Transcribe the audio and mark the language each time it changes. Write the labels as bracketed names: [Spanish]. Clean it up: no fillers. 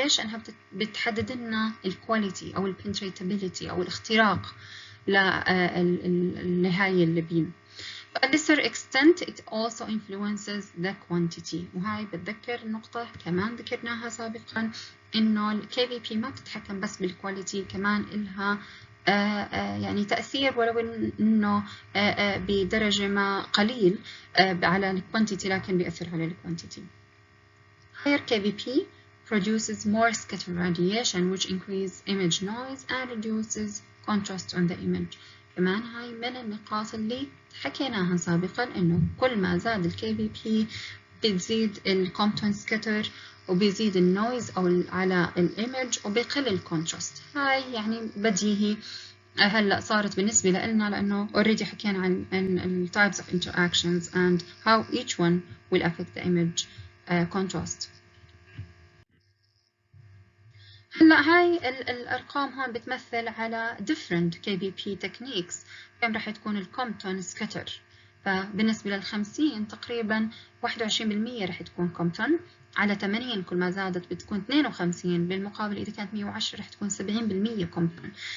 [Arabic] ليش؟ أنها بتحدد لنا الكواليتي أو البنتريتابيليتي أو الاختراق لهاي البيم. [English] To a lesser extent it also influences the quantity. [Arabic] وهاي بتذكر النقطة كمان ذكرناها سابقا، إنه ال KVP ما بتتحكم بس بالكواليتي، كمان إلها يعني تأثير ولو إنه بدرجة ما قليل على الكوانتيتي، لكن بيأثر على الكوانتيتي. [English] Higher KVP produces more scatter radiation which increases image noise and reduces contrast on the image. [Arabic] كمان هاي من النقاط اللي حكيناها سابقا، إنه كل ما زاد ال KVP بتزيد ال Compton scatter وبيزيد النويز أو على الإيمج وبيقل الكونتراست. هاي يعني بديهي هلا صارت بالنسبة لنا، لأنه already حكينا عن ال [English] types of interactions and how each one will affect the image contrast. [Arabic] هلا هاي الأرقام هون بتمثل على [English] different KVP techniques. [Arabic] كم راح تكون الكومبتون scatter؟ فبالنسبة لل50 تقريبا 21% راح تكون كومبتون، على 80 كل ما زادت بتكون 52، بالمقابل إذا كانت 110 راح تكون 70% كومبتون.